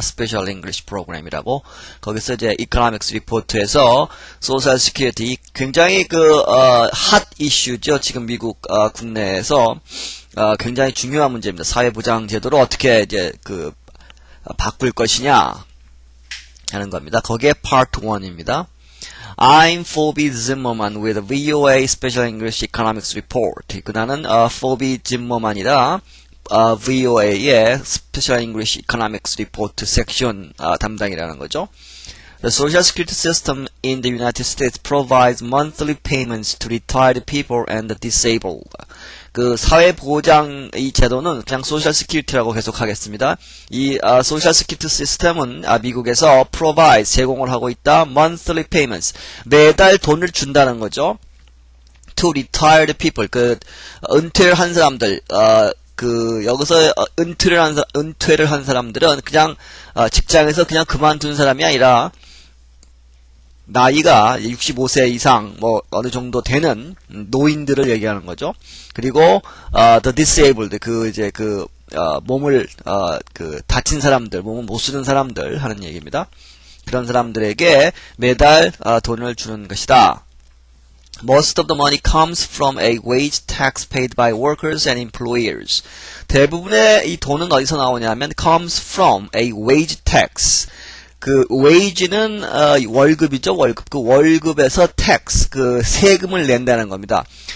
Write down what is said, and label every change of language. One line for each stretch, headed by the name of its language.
Korean: 스페셜 잉글리시 프로그램이라고. 거기서 이제 이코노믹스 리포트에서 소셜 시큐리티 굉장히 핫 이슈죠. 지금 미국 국내에서 굉장히 중요한 문제입니다. 사회보장 제도를 어떻게 이제 바꿀 것이냐 하는 겁니다. 거기에 파트 1입니다.
English: I'm Phoebe Zimmerman with VOA Special English Economics Report.
Korean: 나는 Phoebe Zimmerman이다. VOA의 Special English Economics Report 섹션 담당이라는 거죠.
English: The Social Security system in the United States provides monthly payments to retired people and the disabled.
Korean: 그 사회보장 이 제도는 그냥 소셜 시큐리티라고 계속 하겠습니다. 이 소셜 시큐리티 시스템은 미국에서 provide 제공을 하고 있다.
English: monthly payments
Korean: 매달 돈을 준다는 거죠.
English: to retired people
Korean: 은퇴를 한 사람들 여기서 은퇴를 한 사람들은 그냥 직장에서 그냥 그만둔 사람이 아니라 나이가 65세 이상 어느 정도 되는 노인들을 얘기하는 거죠. 그리고 the disabled 몸을 다친 사람들, 몸을 못 쓰는 사람들 하는 얘기입니다. 그런 사람들에게 매달 돈을 주는 것이다.
English: Most of the money comes from a wage tax paid by workers and employers.
Korean: 대부분의 이 돈은 어디서 나오냐면
English: comes from a wage tax.
Korean: wage는 월급이죠. 월급. 그 월급에서 tax, 세금을 낸다는 겁니다.